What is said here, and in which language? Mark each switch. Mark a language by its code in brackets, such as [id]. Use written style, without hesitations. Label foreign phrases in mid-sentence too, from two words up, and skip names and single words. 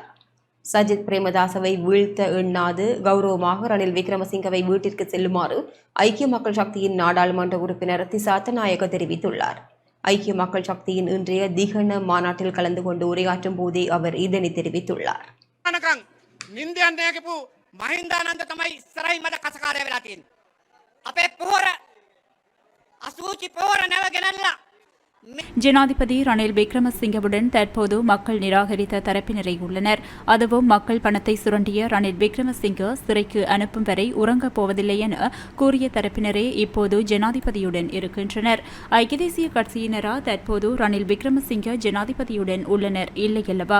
[ta] சஜித் பிரேமதாசவை வீழ்த்த எண்ணாது கௌரவமாக ரணில் விக்ரமசிங்கவை வீட்டிற்கு செல்லுமாறு ஐக்கிய மக்கள் சக்தியின் நாடாளுமன்ற உறுப்பினர் திச அத்தநாயக்க தெரிவித்துள்ளார். ஐக்கிய மக்கள் சக்தியின் இன்றைய திகன மாநாட்டில் கலந்து கொண்டு உரையாற்றும் போதே அவர் இதனை தெரிவித்துள்ளார். [si] අපේ පොහොර අසූචි පොහොර නැව ගෙනල්ලා [ta] ஜனாதிபதி ரணில் விக்ரமசிங்கவுடன் தற்போது மக்கள் நிராகரித்த தரப்பினரை உள்ளனர். அதுவும் மக்கள் பணத்தை சுரண்டிய ரணில் விக்ரமசிங்க சிறைக்கு அனுப்பும் வரை உறங்கப் போவதில்லை என கூறிய தரப்பினரே இப்போது ஜனாதிபதியுடன் இருக்கின்றனர். ஐக்கிய தேசிய கட்சியினரா தற்போது ரணில் விக்ரமசிங்க ஜனாதிபதியுடன் உள்ளனர் இல்லையல்லவா?